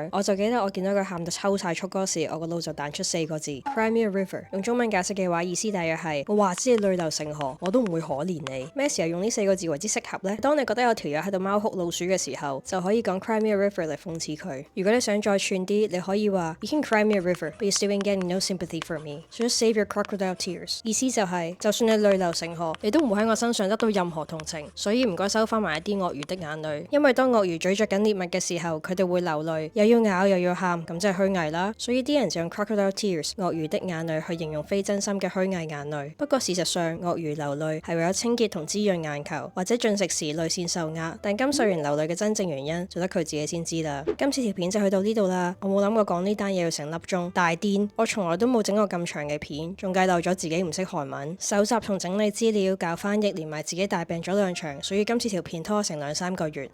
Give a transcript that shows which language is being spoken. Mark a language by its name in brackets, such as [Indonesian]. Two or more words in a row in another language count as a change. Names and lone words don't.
[Cantonese] 我就記得我見到佢喊到抽晒速嗰時，我個腦就彈出4個字 [English] Crimea River。 [Cantonese] 用中文解釋嘅話，意思大約係我話知你淚流成河，我都唔會可憐你。咩時候用呢4個字為之適合呢？當你覺得有條友喺度貓哭老鼠嘅時候，就可以講 [English] Crimea River [Cantonese] 嚟諷刺佢。如果你想再串啲，你可以話 [English] You can cry me a river, but you still ain't getting no sympathy for me. So just save your crocodile tears。 [Cantonese] 意思就係，就算你淚流成河，你都唔會喺我身上得到任何同情。所以唔該收翻埋一啲鱷魚的眼淚，因為當鱷魚咀嚼緊獵物嘅時候，佢哋會流淚，又要咬又要喊，咁即係虛偽啦。所以啲人就用 [English] crocodile tears [Cantonese] 鱷魚的眼淚去形容非真心嘅虛偽眼淚。不過事實上，鱷魚流淚係為咗清潔同滋潤眼球，或者進食時淚腺受壓。但金世榮流淚嘅真正原因，就得佢自己先知啦。今次條片就去到呢度啦。我冇諗過講呢單嘢要成粒鐘，大癲！我從來都冇整過咁長嘅片，仲計漏咗自己唔識韓文，搜集同整理資料、教翻譯，連埋自己大病咗2場，所以今次條片拖成2-3個月。